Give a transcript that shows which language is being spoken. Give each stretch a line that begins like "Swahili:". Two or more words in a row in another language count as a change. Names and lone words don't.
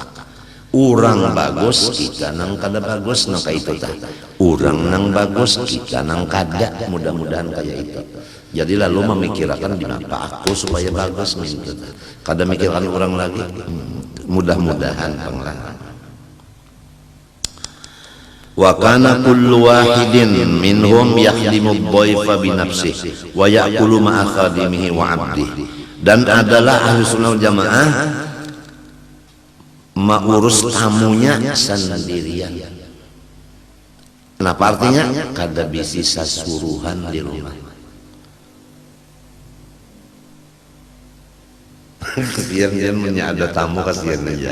Banjar: Urang bagus kita nang kada bagus nang kayak itu tah. Urang nang bagus kita nang kada, mudah-mudahan kayak itu.
Indonesian: Jadi lalu memikirkan kenapa aku supaya bagus minta.
Banjar: Kada mikirkan orang lagi. Mudah-mudahan pengalaman.
Arabic: وكان كل واحد منهم يخدم ضيفه بنفسه ويأكل مع خادمه وعبده.
Indonesian: Dan adalah ahli sunnah jamaah mengurus tamunya sendirian. Kenapa artinya?
Banjar: Kada bisi sasuruhan di rumah. Biar ada tamu kasihan aja.